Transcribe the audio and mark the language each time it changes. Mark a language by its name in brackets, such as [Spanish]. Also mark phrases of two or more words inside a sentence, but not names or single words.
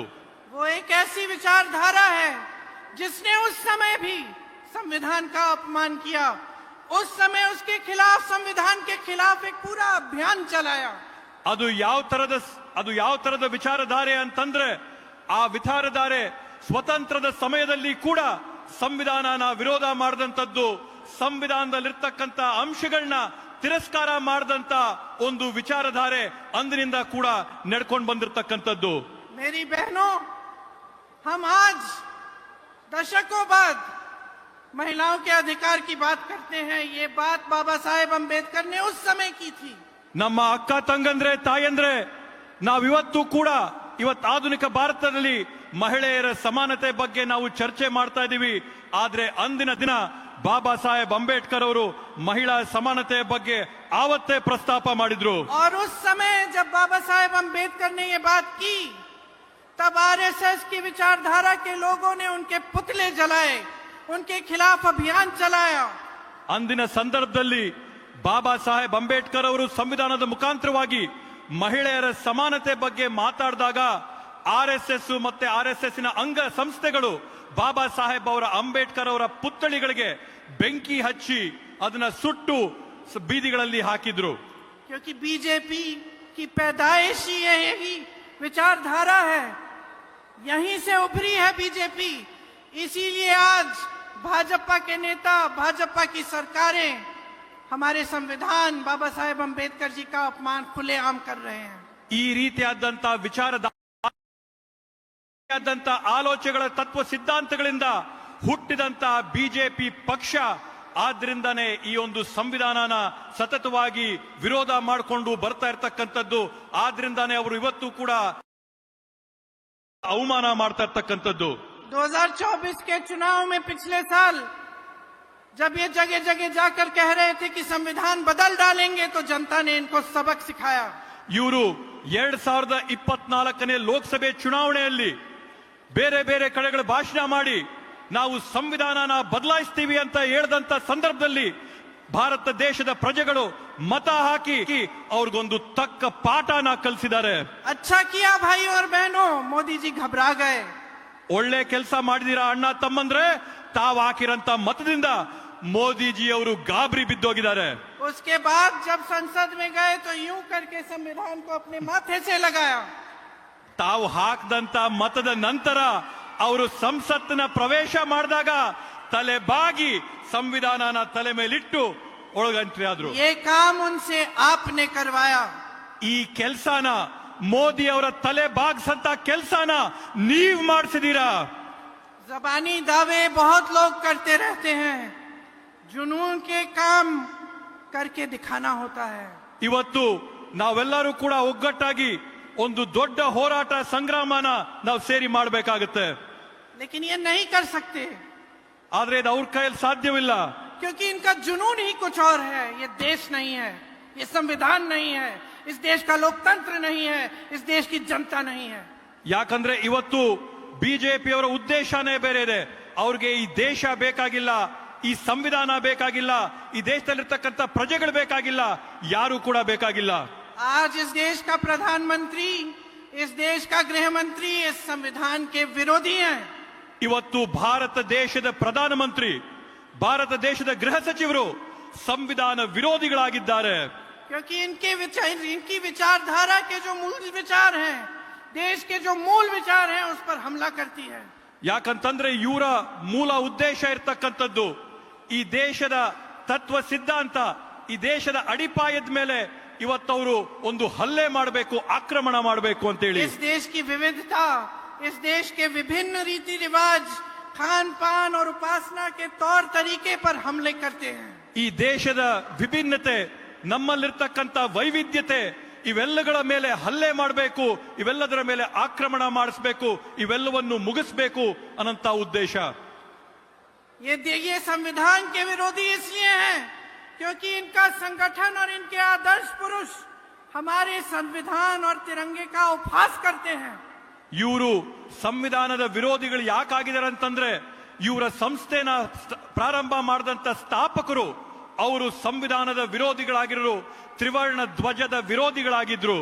[Hindi] वो एक ऐसी विचारधारा है जिसने उस समय भी संविधान का अपमान किया, उस समय उसके खिलाफ, संविधान के खिलाफ एक पूरा अभियान चलाया. [Kannada] ಅದು ಯಾವ ತರದ ವಿಚಾರಧಾರೆ ಅಂತಂದ್ರೆ, ಆ ವಿಚಾರಧಾರೆ ಸ್ವತಂತ್ರದ ಸಮಯದಲ್ಲಿ ಕೂಡ ಸಂವಿಧಾನನ ವಿರೋಧ ಮಾಡಿದಂತದ್ದು, ಸಂವಿಧಾನದಲ್ಲಿರ್ತಕ್ಕಂಥ ಅಂಶಗಳನ್ನ ತಿರಸ್ಕಾರ ಮಾಡಿದಂತ ಒಂದು ವಿಚಾರಧಾರೆ ಅಂದಿನಿಂದ ಕೂಡ ನಡ್ಕೊಂಡು ಬಂದಿರತಕ್ಕಂಥದ್ದು. [Hindi] मेरी बहनों, हम आज दशकों बाद महिलाओं के अधिकार की बात करते हैं। ये बात बाबा साहेब अंबेडकर ने उस समय की थी। [Kannada] ನಮ್ಮ ಅಕ್ಕ ತಂಗಂದ್ರೆ ತಾಯಂದ್ರೆ ನಾವಿವತ್ತು ಕೂಡ ಇವತ್ತು ಆಧುನಿಕ ಭಾರತದಲ್ಲಿ ಮಹಿಳೆಯರ ಸಮಾನತೆ ಬಗ್ಗೆ ನಾವು ಚರ್ಚೆ ಮಾಡ್ತಾ ಇದ್ದೀವಿ. ಆದ್ರೆ ಅಂದಿನ ದಿನ ಬಾಬಾ ಸಾಹೇಬ್ ಅಂಬೇಡ್ಕರ್ ಅವರು ಮಹಿಳಾ ಸಮಾನತೆ ಬಗ್ಗೆ ಆವತ್ತೇ ಪ್ರಸ್ತಾಪ ಮಾಡಿದ್ರು. [Hindi] और उस समय जब बाबा साहेब अंबेडकर ने ये बात की, तब आरएसएस की विचारधारा के लोगों ने उनके पुतले जलाए, उनके खिलाफ अभियान चलाया. [Kannada] ಅಂದಿನ ಸಂದರ್ಭದಲ್ಲಿ ಬಾಬಾ ಸಾಹೇಬ್ ಅಂಬೇಡ್ಕರ್ ಅವರು ಸಂವಿಧಾನದ ಮುಖಾಂತರವಾಗಿ ಮಹಿಳೆಯರ ಸಮಾನತೆ ಬಗ್ಗೆ ಮಾತಾಡಿದಾಗ ಆರ್ಎಸ್ಎಸ್ ಮತ್ತೆ ಆರ್ಎಸ್ಎಸ್ ನ ಅಂಗ ಸಂಸ್ಥೆಗಳು ಬಾಬಾ ಸಾಹೇಬ್ ಅವರ ಅಂಬೇಡ್ಕರ್ ಅವರ ಪುತ್ಥಳಿಗಳಿಗೆ ಬೆಂಕಿ ಹಚ್ಚಿ ಅದನ್ನ ಸುಟ್ಟು ಬೀದಿಗಳಲ್ಲಿ ಹಾಕಿದ್ರು. [Hindi] क्योंकि बीजेपी की पैदाइश ही यही विचारधारा है, यहीं से उभरी है बीजेपी. इसीलिए आज भाजपा के नेता, भाजपा की सरकारें हमारे संविधान बाबा साहेब अंबेडकर जी का अपमान खुलेआम कर रहे हैं. [Kannada] ಈ ರೀತಿಯಾದಂತ ವಿಚಾರದಂತ ಆಲೋಚನೆಗಳ ತತ್ವ ಸಿದ್ಧಾಂತಗಳಿಂದ ಹುಟ್ಟಿದಂತ ಬಿಜೆಪಿ ಪಕ್ಷ ಆದ್ರಿಂದಾನೇ ಈ ಒಂದು ಸಂವಿಧಾನನ ಸತತವಾಗಿ ವಿರೋಧ ಮಾಡಿಕೊಂಡು ಬರ್ತಾ ಇರ್ತಕ್ಕಂಥದ್ದು. ಆದ್ರಿಂದಾನೇ ಅವರು ಇವತ್ತು ಕೂಡ ಅವಮಾನ ಮಾಡ್ತಾ ಇರ್ತಕ್ಕಂಥದ್ದು. [Hindi] 2024 के चुनाव में पिछले साल जब ये जगह जगह जाकर कह रहे थे कि संविधान बदल डालेंगे, तो जनता ने इनको सबक सिखाया. [Kannada] ಇವರು 2024ನೇ ಲೋಕಸಭೆ ಚುನಾವಣೆಯಲ್ಲಿ ಬೇರೆ ಬೇರೆ ಕಡೆಗಳ ಭಾಷಣ ಮಾಡಿ ನಾವು ಸಂವಿಧಾನನ ಬದಲಾಯಿಸ್ತೀವಿ ಅಂತ ಹೇಳಿದಂತ ಸಂದರ್ಭದಲ್ಲಿ ಭಾರತ ದೇಶದ ಪ್ರಜೆಗಳು ಮತ ಹಾಕಿ ಅವ್ರಿಗೊಂದು ತಕ್ಕ ಪಾಠನ ಕಲಿಸಿದ್ದಾರೆ. [Hindi] अच्छा किया भाई और बहनों, मोदी जी घबरा गए. [Kannada] ಒಳ್ಳೆ ಕೆಲಸ ಮಾಡಿದೀರಾ ಅಣ್ಣ ತಮ್ಮಂದ್ರೆ, ತಾವು ಹಾಕಿರಂತ ಮತದಿಂದ ಮೋದಿಜಿ ಅವರು ಗಾಬರಿ ಬಿದ್ದೋಗಿದ್ದಾರೆ. [Hindi] उसके बाद जब संसद में गए तो यूं करके संविधान को अपने माथे से लगाया. [Kannada] ತಾವು ಹಾಕದಂತ ಮತದ ನಂತರ ಅವರು ಸಂಸತ್ತಿನ ಪ್ರವೇಶ ಮಾಡಿದಾಗ ತಲೆ ಬಾಗಿ ಸಂವಿಧಾನನ ತಲೆ ಮೇಲಿಟ್ಟು ಒಳಗಂಟ್ರಿ ಆದ್ರು. [Hindi] ये काम उनसे आपने करवाया. [Kannada] ಈ ಕೆಲಸನ ಮೋದಿ ಅವರ ತಲೆ ಬಾಗ್ಸಂತ ಕೆಲಸನ ನೀವ್ ಮಾಡಿಸಿದೀರಾ. [Hindi] जबानी दावे बहुत लोग करते रहते हैं, जुनून के काम करके दिखाना होता है. [Kannada] ಇವತ್ತು ನಾವೆಲ್ಲರೂ ಕೂಡ ಒಗ್ಗಟ್ಟಾಗಿ ಒಂದು ದೊಡ್ಡ ಹೋರಾಟ ಸಂಗ್ರಾಮನ ನಾವು ಸೇರಿ ಮಾಡಬೇಕಾಗುತ್ತೆ. [Hindi] लेकिन ये नहीं कर सकते, [Kannada] ಆದ್ರೆ ಇದು ಅವ್ರ ಕೈಯಲ್ಲಿ ಸಾಧ್ಯವಿಲ್ಲ. [Hindi] क्योंकि इनका जुनून ही कुछ और है. ये देश नहीं है, ये संविधान नहीं है, इस देश का लोकतंत्र नहीं है, इस देश की जनता नहीं है. [Kannada] ಯಾಕಂದ್ರೆ ಇವತ್ತು ಬಿಜೆಪಿ ಅವರ ಉದ್ದೇಶನೇ ಬೇರೆ ಇದೆ. ಅವ್ರಿಗೆ ಈ ದೇಶ ಬೇಕಾಗಿಲ್ಲ, ಈ ಸಂವಿಧಾನ ಬೇಕಾಗಿಲ್ಲ, ಈ ದೇಶದಲ್ಲಿರ್ತಕ್ಕಂಥ ಪ್ರಜೆಗಳು ಬೇಕಾಗಿಲ್ಲ, ಯಾರು ಕೂಡ ಬೇಕಾಗಿಲ್ಲ. [Hindi] आज इस देश का प्रधानमंत्री, इस देश का गृह मंत्री इस संविधान के विरोधी हैं. [Kannada] ಇವತ್ತು ಭಾರತ ದೇಶದ ಪ್ರಧಾನಮಂತ್ರಿ, ಭಾರತ ದೇಶದ ಗೃಹ ಸಚಿವರು ಸಂವಿಧಾನ ವಿರೋಧಿಗಳಾಗಿದ್ದಾರೆ. [Hindi] क्योंकि इनकी विचारधारा के जो मूल विचार हैं, देश के जो मूल विचार हैं, उस पर हमला करती है. [Kannada] ಯಾಕಂತಂದ್ರೆ ಇವರ ಮೂಲ ಉದ್ದೇಶ ಇರ್ತಕ್ಕಂಥದ್ದು ಈ ದೇಶದ ತತ್ವ ಸಿದ್ಧಾಂತ, ಈ ದೇಶದ ಅಡಿಪಾಯದ ಮೇಲೆ ಇವತ್ತವರು ಒಂದು ಹಲ್ಲೆ ಮಾಡಬೇಕು, ಆಕ್ರಮಣ ಮಾಡಬೇಕು ಅಂತೇಳಿ. [Hindi] इस देश की विविधता, इस देश के विभिन्न रीति रिवाज, खान पान और उपासना के तौर तरीके पर हमले करते हैं. [Kannada] ಈ ದೇಶದ ವಿಭಿನ್ನತೆ, ನಮ್ಮಲ್ಲಿರ್ತಕ್ಕಂಥ ವೈವಿಧ್ಯತೆ, ಇವೆಲ್ಲಗಳ ಮೇಲೆ ಹಲ್ಲೆ ಮಾಡಬೇಕು, ಇವೆಲ್ಲದರ ಮೇಲೆ ಆಕ್ರಮಣ ಮಾಡಿಸಬೇಕು, ಇವೆಲ್ಲವನ್ನು ಮುಗಿಸಬೇಕು ಅನ್ನಂತ ಉದ್ದೇಶ. [Hindi] ये संविधान के विरोधी इसलिए हैं क्योंकि इनका संगठन और इनके आदर्श पुरुष हमारे संविधान और तिरंगे का उपहास करते हैं. [Kannada] ಇವರು ಸಂವಿಧಾನದ ವಿರೋಧಿಗಳು ಯಾಕಾಗಿದ್ದಾರೆ ಅಂತಂದ್ರೆ ಇವರ ಸಂಸ್ಥೆನ ಪ್ರಾರಂಭ ಮಾಡಿದಂತ ಸ್ಥಾಪಕರು ಅವರು ಸಂವಿಧಾನದ ವಿರೋಧಿಗಳಾಗಿರೋ, ತ್ರಿವರ್ಣ ಧ್ವಜದ ವಿರೋಧಿಗಳಾಗಿದ್ರು.